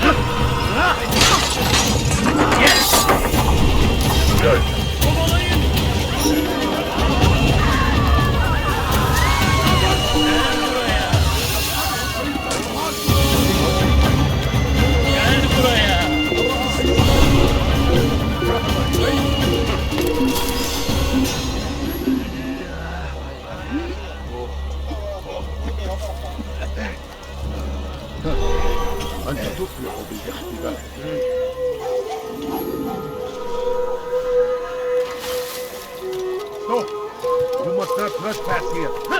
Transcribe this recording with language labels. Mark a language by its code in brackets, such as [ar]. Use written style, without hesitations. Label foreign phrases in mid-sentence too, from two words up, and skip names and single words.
[tr] Yes! Kovalayın! Gel buraya! [ar] أنت تفلح بالاختبار. [en] No, you must not trespass here.